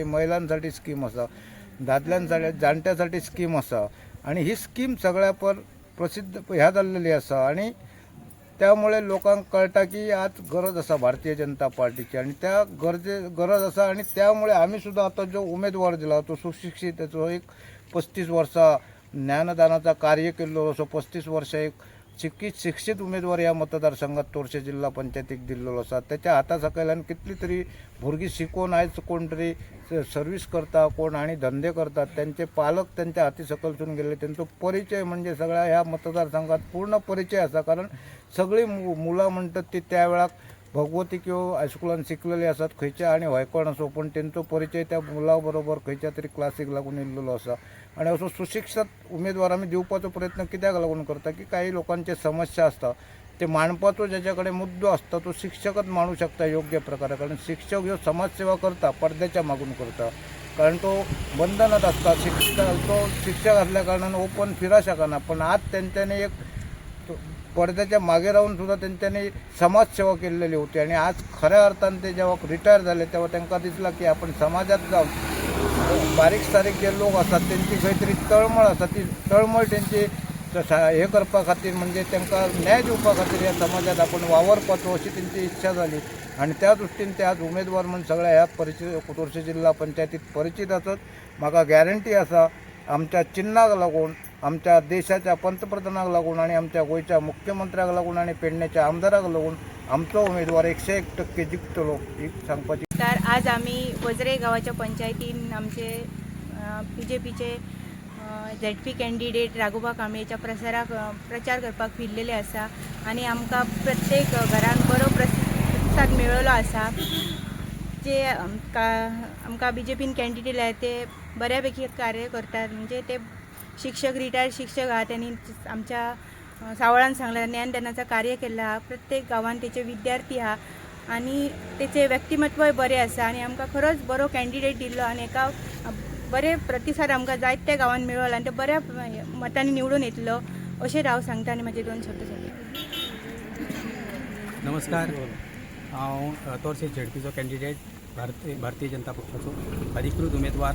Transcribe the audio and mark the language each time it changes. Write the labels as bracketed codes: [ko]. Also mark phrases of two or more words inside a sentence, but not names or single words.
[kok] महिलांसाठी स्कीम असा, दादल्यांसाठी जाणट्यासाठी स्कीम असा आणि ही स्कीम सगळ्यापर प्रसिद्ध ह्या जाल्लेली असा आणि त्यामुळे लोकांक कळटा की आज गरज असा भारतीय जनता पार्टीची आणि त्या गरज असा आणि त्यामुळे आम्ही सुद्धा आता जो उमेदवार दिला तो सुशिक्षित, त्याचो एक 35 वर्सां ज्ञानदानाचा कार्य केल्लो असो, 35 वर्सां एक शिक्षित उमेदवार या मतदारसंघात तोरशे जिल्हा पंचायतीक दिल्लो आसा। त्याच्या हाता सकयल्यान कितली तरी भुरगीं शिकून आयज कोण तरी सर्वीस करता, कोण आणि धंदे करतात, त्यांचे पालक त्यांच्या हाती सकलसून गेले, त्यांचो परिचय म्हणजे सगळ्या ह्या मतदारसंघात पूर्ण परिचय असा। कारण सगळी मुलं म्हणतात ती त्या वेळाक भगवती किंवा हायस्कुलान शिकलेली असतात खंयच्या आणि व्हयकोण असो, पण त्यांचो परिचय त्या मुला बरोबर खंयच्या तरी क्लासीक लागून येयल्लो असा। आणि असो सुशिक्षित उमेदवार आम्ही दिवपाचो प्रयत्न कित्याक लागून करता की काही लोकांचे समस्या असतात ते मांडपाचो ज्याच्याकडे मुद्दो असता तो शिक्षकच मांडू शकता योग्य प्रकारे। कारण शिक्षक ह्यो समाजसेवा करता, पडद्याच्या मागून करता, कारण तो बंधनात असता। [mr] तो शिक्षक असल्या कारणान ओपन फिरा शकना, पण आज त्यांच्याने एक पडद्याच्या मागे राहून सुद्धा त्यांच्यानी समाजसेवा केलेली होती आणि आज खऱ्या अर्थाने ते जेव्हा रिटायर झाले तेव्हा त्यांना दिसला की आपण समाजात जाऊन बारीक सारीक जे लोक असतात त्यांची काहीतरी तळमळ असतात, ती तळमळ त्यांची हे करपा खातीर म्हणजे त्यांना न्याय दिवपा खातीर या समाजात आपण वावरपाचो अशी त्यांची इच्छा झाली आणि त्या दृष्टीने ते आज उमेदवार म्हणून सगळ्या ह्या तोरशे जिल्हा पंचायतीत परिचित असत। [kok] म्हाका गॅरंटी असा आमच्या चिन्हाक लागून, आमच्या देशाच्या पंतप्रधानाक लागून आणि आमच्या गोयच्या मुख्यमंत्र्याक लागून आणि पेडण्याच्या आमदाराक लागून आमचो उमेदवार 101% जिंकतलो ही सांगपाची। तर आज आम्ही वजरे गावाच्या पंचायतीन आमचे BJPचे ZP कॅन्डिडेट राघोबा कांबळेच्या प्रचार करपाक फिरलेले आसा आणि आमकां प्रत्येक घरान बरो प्रतिसाद मेळ्ळो आसा। जे आमकां BJPन कॅन्डिडेट आसा ते बऱ्यापैकी कार्य करतात, म्हणजे ते शिक्षक, रिटायर्ड शिक्षक आहात, त्यांनी आमच्या सावळान सांगला ज्ञानदानाचा कार्य केला हा। प्रत्येक गावान त्याचे विद्यार्थी हा आणि त्याचे व्यक्तिमत्वय बरे आसा आणि आमकां खरोच बरो कॅन्डिडेट दिल्लो आणि एका बरे प्रतिसाद आमकां जायत्या गावान मेळ्ळो आणि तो बऱ्या मतांनी निवडून येतलो अशें हांव सांगता आणि माझे 2 शब्द सांगता। नमस्कार, हांव तोरशे झेडपीचो कॅन्डिडेट भारतीय जनता पक्षाचो अधिकृत उमेदवार।